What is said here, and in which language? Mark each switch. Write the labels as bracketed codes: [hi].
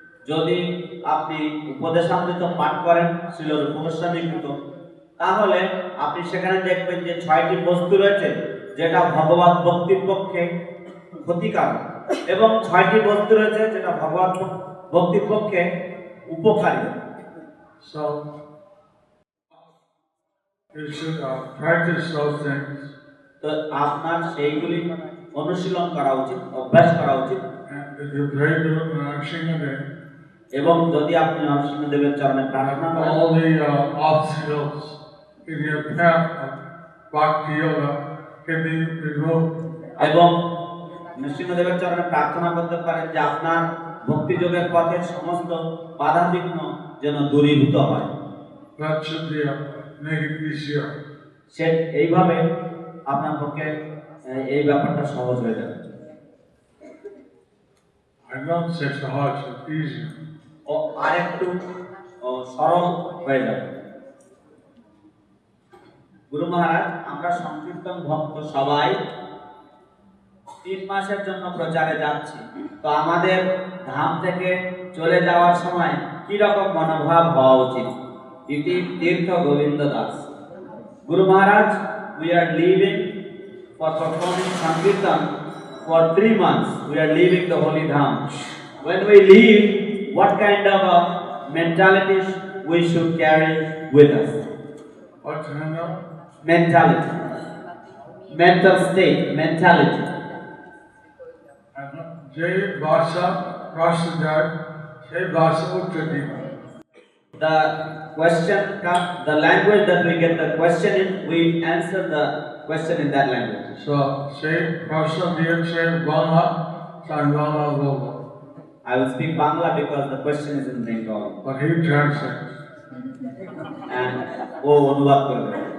[bn] যদি আপনি উপদেশামৃত পাঠ করেন শ্রীল রূপগোস্বামীকৃত, তাহলে আপনি সেখানে দেখবেন যে 6টি বস্তু রয়েছে যেটা ভগবত ভক্তির পক্ষে ক্ষতিকারক, এবং 6টি বস্তু রয়েছে যেটা ভগবত ভক্তির পক্ষে উপকারী। [en] So, you should practice those things. [bn] তো আপনার সেইগুলি অনুশীলন করা উচিত, অভ্যাস করা উচিত। [en] And if you pray to Narasimhadev, [bn] এবং যদি আপনি নরসিংহদেবের চরণে প্রার্থনা করেন, [en] all the obstacles in your path of bhakti yoga can be removed. [bn] এবং নরসিংহদেবের চরণে প্রার্থনা করতে পারেন যে আপনার ভক্তি যোগের পথে সমস্ত বাধা বিঘ্ন যেন দূরীভূত হয়। [en] That should be make it easier. [bn] সে এইভাবে আপনার পক্ষে এই ব্যাপারটা সহজ হয়ে যাবে। [en] I don't say sahaj, it's easier. [bn] ও আরেকটু সরল হয়ে যাবে। গুরু মহারাজ, আমরা সংকীর্তন ভক্ত সবাই 3 মাসের জন্য প্রচারে যাচ্ছি, তো আমাদের ধাম থেকে চলে যাওয়ার সময় কি রকম মনোভাব হওয়া উচিত? ইতি তীর্থ গোবিন্দ দাস। গুরু মহারাজ, [en] we are leaving for performing Sankirtan for 3 months. We are leaving the holy dham. When we leave, what kind of a mentality we should carry with us? What kind of? Mentality, mental state, mentality. [bn] যে ভাষা প্রশ্ন যায় সেই ভাষা উত্তর দিব। [en] The question, the language that we get the question in, we answer the question in that language. [bn] So সেই প্রশ্ন দিয়েছে বাংলা, তাই বাংলা বলবো। [en] I will speak Bangla because the question is in Bengali. But he translates. [bn] And ও অনুবাদ করবে।